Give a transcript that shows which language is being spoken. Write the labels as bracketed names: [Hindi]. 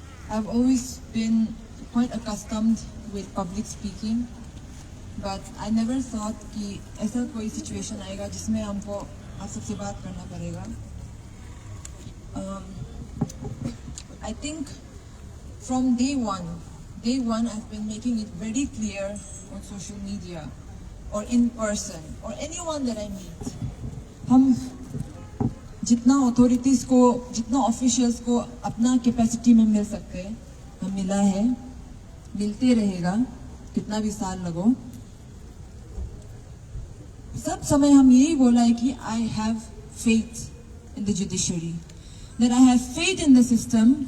[English] I've always been quite accustomed with public speaking, but I never thought [Hindi] कि ऐसा कोई situation आएगा जिसमें हमको आप सबसे बात करना पड़ेगा। [English] I think from day one, I've been making it very clear on social media or in person or anyone that I meet. [Hindi] हम जितना authorities को, जितना officials को अपना capacity में मिल सकते हैं, हम मिला है, मिलते रहेगा, कितना भी साल लगो. सब समय हम यही बोला है कि [English] I have faith in the judiciary, that I have faith in the system.